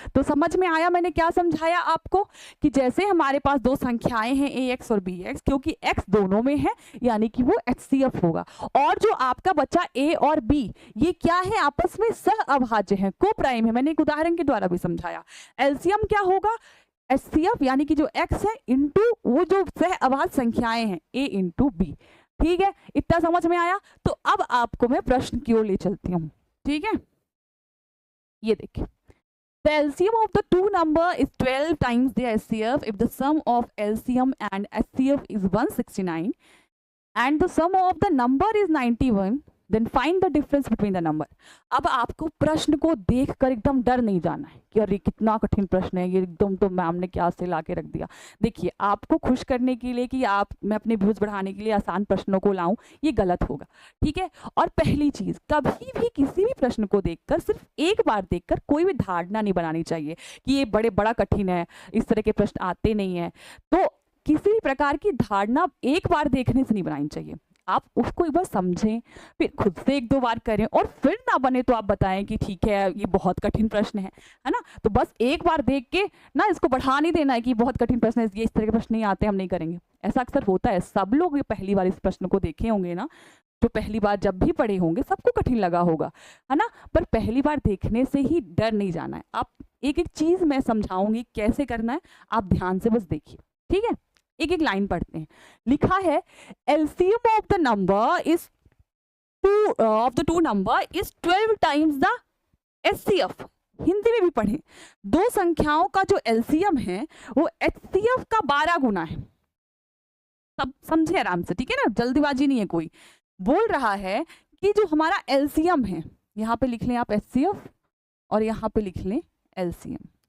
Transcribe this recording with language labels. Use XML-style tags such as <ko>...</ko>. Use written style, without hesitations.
<hi>तो समझ में आया मैंने क्या समझाया आपको, कि जैसे हमारे पास 2 संख्याएं हैं ax और bx, क्योंकि x दोनों में है यानी कि वो HCF होगा, और जो आपका बचा a और b ये क्या है, आपस में सहअभाज्य है, को प्राइम है, मैंने एक उदाहरण के द्वारा भी समझाया। एलसीएम क्या होगा, HCF यानी कि जो x है इंटू वो जो सहअभाज्य संख्याएं हैं a इंटू b, ठीक है। इतना समझ में आया। तो अब आपको मैं प्रश्न की ओर ले चलती हूँ, ठीक है। ये देखिए</hi> <en>The LCM of the two number is 12 times their HCF if the sum of LCM and HCF is 169 and the sum of the number is 91, then find the difference between the number.</en> <hi>अब आपको प्रश्न को देखकर एकदम डर नहीं जाना है कि अरे कितना कठिन प्रश्न है ये, एकदम तो मैम ने क्या से ला के रख दिया। देखिए, आपको खुश करने के लिए कि मैं अपने व्यूज बढ़ाने के लिए आसान प्रश्नों को लाऊं, ये गलत होगा, ठीक है। और पहली चीज, कभी भी किसी भी प्रश्न को देखकर सिर्फ एक बार देखकर कोई भी धारणा नहीं बनानी चाहिए कि ये बड़ा कठिन है, इस तरह के प्रश्न आते नहीं है। तो किसी भी प्रकार की धारणा एक बार देखने से नहीं बनानी चाहिए। आप उसको एक बार समझें, फिर खुद से एक दो बार करें, और फिर ना बने तो आप बताएं कि ठीक है ये बहुत कठिन प्रश्न है ना। तो बस एक बार देख के ना इसको बढ़ा नहीं देना है कि बहुत कठिन प्रश्न है, ये इस तरह के प्रश्न नहीं आते, हम नहीं करेंगे। ऐसा अक्सर होता है, सब लोग ये पहली बार इस प्रश्न को देखे होंगे ना, जो पहली बार जब भी पढ़े होंगे सबको कठिन लगा होगा, है ना। पर पहली बार देखने से ही डर नहीं जाना है। आप एक एक चीज मैं समझाऊंगी कैसे करना है, आप ध्यान से बस देखिए, ठीक है। एक एक लाइन पढ़ते हैं। लिखा है</hi> <en>LCM of the number is of the two number is 12 times the HCF।</en> <hi>Hindi में भी पढ़े, दो संख्याओं का जो LCM है वो HCF का 12 गुना है। सब समझे आराम से, ठीक है ना, जल्दीबाजी नहीं है कोई। बोल रहा है कि जो हमारा LCM है, यहाँ पे लिख लें आप HCF और यहाँ पे लिख लें LCM।</hi>